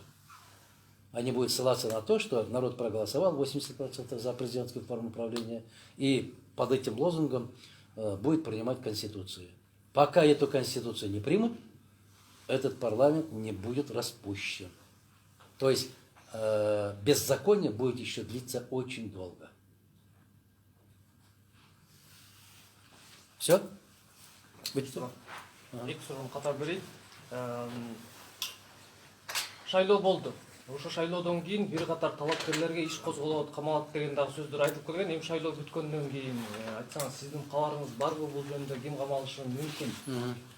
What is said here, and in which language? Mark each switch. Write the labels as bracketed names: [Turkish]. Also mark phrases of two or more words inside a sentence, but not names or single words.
[Russian] Они будут ссылаться на то, что народ проголосовал 80% за президентскую форму правления, и под этим лозунгом будет принимать Конституцию. Пока эту Конституцию не примут, этот парламент не будет распущен. То есть беззаконие будет еще длиться очень долго. Все? [Kyrgyz] Эки суроону катар берейин. Шайлоо болду. Ошо шайлоодон кийин бир катар талапкерлерге иш козголот, камалат деген дагы сөздөр айтылып келген. Эми шайлоо бүткөндөн кийин айтсаңыз, сиздин кабарыңыз барбы бул жөнүндө, ким камалышы мүмкүн?